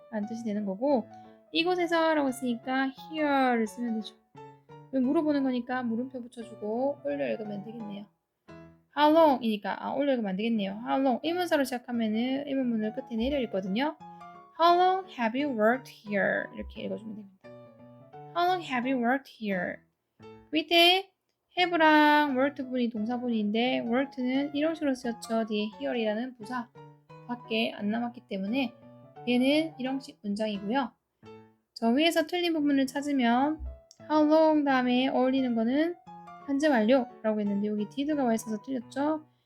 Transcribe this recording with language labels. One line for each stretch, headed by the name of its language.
Korean: 라는 뜻이 되는 거고 이곳에서 라고 했으니까 here를 쓰면 되죠. 물어보는 거니까 물음표 붙여주고 올려 읽으면 되겠네요.
English: How long?
Korean: 이니까 올려 읽으면 안 되겠네요.
English: How long?
Korean: 의문사로 시작하면은 의문문을 끝에 내려 읽거든요.
English: How long have you worked here?
Korean: 이렇게 읽어주면 됩니다.
English: How long have you worked here?
Korean: 밑에 have랑 worked 부분이 동사분인데 worked는 이런 식으로 쓰였죠. 뒤에 here이라는 부사 밖에 안 남았기 때문에 얘는 이런식 문장이고요. 저 위에서 틀린 부분을 찾으면 how long 다음에 어울리는 거는 현재 완료라고 했는데 여기 did가 와 있어서 틀렸죠.